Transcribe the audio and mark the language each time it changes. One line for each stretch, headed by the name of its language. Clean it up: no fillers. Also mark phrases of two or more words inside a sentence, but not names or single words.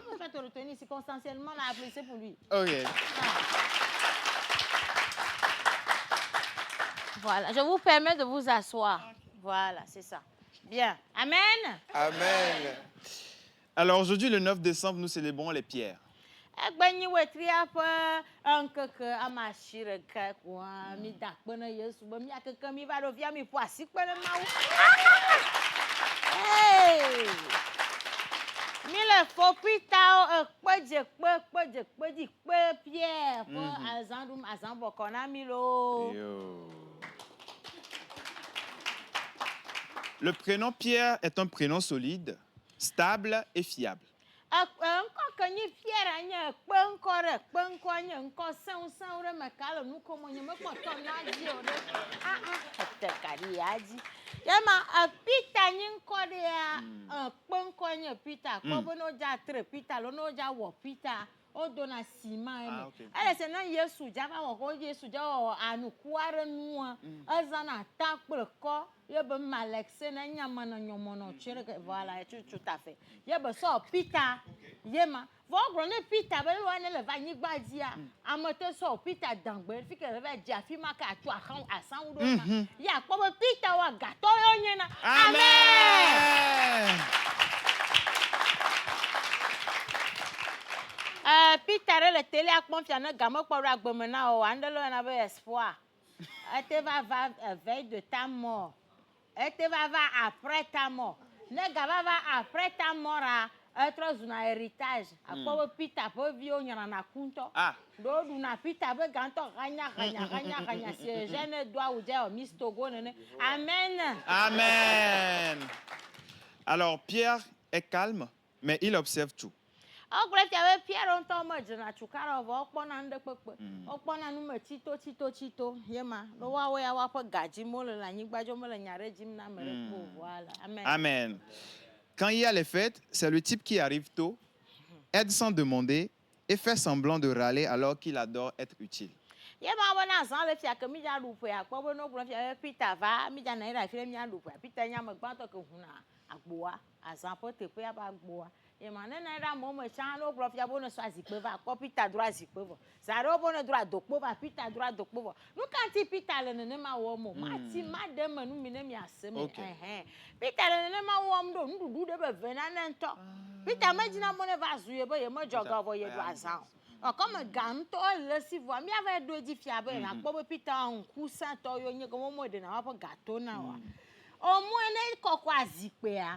French: On va te retenir circonstanciellement. On a apprécié pour lui. Ok. Voilà, je vous permets de vous asseoir. Voilà, c'est ça. Bien. Amen. Amen. Alors aujourd'hui, le 9 décembre, nous célébrons les pierres.
Ewe: Egbenyi wetri aƒe eŋkeke ama shi ɖeka koa mi da kpe ne Yesu be miakeke mi va ɖo via mi ƒo asi kpe ne Mawu. Hey! Mi le fopitawo kpedze dzi kpe Pierre ƒe azã ɖum azã bɔkɔ na mi loo.
French: Le prénom Pierre est un prénom solide, stable et fiable.
Ewe: Ŋkɔ ke nyi Pierre nye kpeŋkɔ ɖe kpeŋkɔ nye ŋkɔ sẽwusẽwu ɖe me ka le nu kom nye mekpɔ tɔ na dzi o ɖe ete kaɖi ya dzi yema Peter nyi ŋkɔ ɖea kpeŋkɔ nye Peter kpɔ be ne wodza tre Peter lo ne wodza wɔ Peter wodona sima eme ele se ne Yesu dza va wɔ ko Yesu dza wɔ anuku aɖe nua ezãna ta kple kɔ ye be Malexé ne nyame ne nyɔmɔnɔ tsi ɖe
French: voilà tout à fait
Ewe: ye be sɔ Peter ye ma vɔ gblɔ ne Peter be lua ne le va anyigba dzia ame te sɔ Peter dangbe fi ke le va dzi afi ma ke atu asaŋu ɖo ma ya kpɔ be Peter wa gatɔ ye nye na amen. Peter ɖe le télé akpɔm fia ne game kpɔ ɖo agbeme na o ande le yɔna be espoir ete va
French: veille de ta mort
Ewe: ete va
French: après ta mort
Ewe: ne gava va
French: après ta mort
Ewe: etrɔ zuna héritage akpɔ be Peter ƒe viwo nyrana ku ŋutɔ ɖo ɖuna Peter be gãtɔ hanya si Eugène do awu dze Miss Togo nene amen. Amen.
French: Alors Pierre est calme, mais il observe tout.
Ewe: Gblɔ fia be Pierre ŋutɔ me dzena tuka ɖe vɔ wokpɔna nu ɖe kpekpe wokpɔna nu me tsito ye ma ne woawo ya woaƒe gadzi mole le anyigba dzo mele nya ɖe dzim na ame ɖe kpo voilà amen. Amen.
French: Quand il y a les fêtes, c'est le type qui arrive tôt, aide sans demander et fait semblant de râler alors qu'il adore être utile.
Ewe: Ye ma bona zan le fia ke mi dza ɖu ƒe akpɔ be no gblɔ fia be Peter va mi dza nɔ anyi ɖe afi ɖe mia ɖu ƒe Peter nya me gbãtɔ ke huna agboa azã ƒe teƒea be agboa ye ma ne nɔ anyi ɖe amewo me tsã ne wogblɔ fia be ne sɔ azikpe va akpɔ Peter dro azikpe vɔ zã ɖewo be ne dro adokpo va Peter dro adokpo vɔ nu ka ŋuti Peter le nenema wɔm o mati ma ɖe me nu mi ne miase me Peter le nenema wɔm ɖo nuɖuɖu ɖe be ve nane ŋutɔ Peter medzina be ne va zu ye be ye medzɔga vɔ ye ɖu azã o comme gã ŋutɔ le si vɔ miava ɖo edzi fia be nakpɔ be Peter ŋkusẽtɔ yo nye ke mo ɖena woaƒe gato na oa
French: Au moins,
Ewe: ne koko azikpe a.